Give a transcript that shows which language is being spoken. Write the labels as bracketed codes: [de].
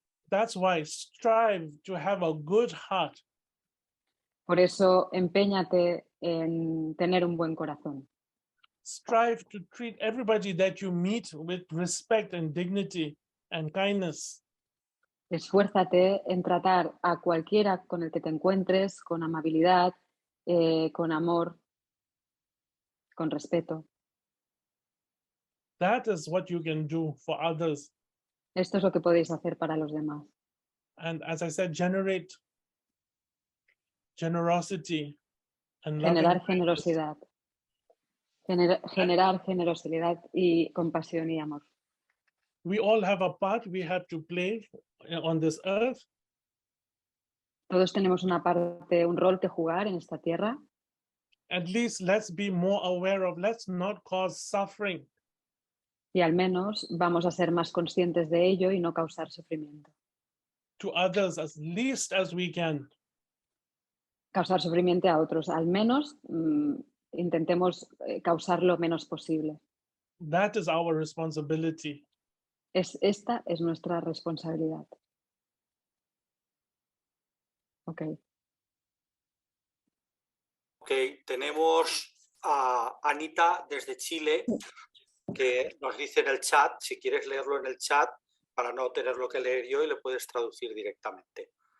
[en] That's why strive to have a good heart. [es] Por eso, empeñate en tener un buen corazón. [en] Strive to treat everybody that you meet with respect and dignity and kindness. [es] Esfuérzate en tratar a cualquiera con el que te encuentres con amabilidad, con amor, con respeto. [en] That is what you can do for others. [es] Esto es lo que podéis hacer para los demás. [en] And as I said, generate generosity and [es] Generar [en] loving [es] generosidad. Generar generosidad y compasión y amor. [en] We all have a part we have to play on this earth. [es] Todos tenemos una parte, un rol que jugar en esta tierra. [en] At least let's be more aware of, let's not cause suffering. [es] Y al menos vamos a ser más conscientes de ello y no causar sufrimiento. [en] To others as least as we can. [es] Causar sufrimiento a otros, al menos intentemos causar lo menos posible. [en] That is our responsibility. [es] Esta es nuestra responsabilidad. Ok. Ok, tenemos a Anita desde Chile, que nos dice en el chat, si quieres leerlo en el chat, para no tenerlo que leer yo, y le puedes traducir directamente.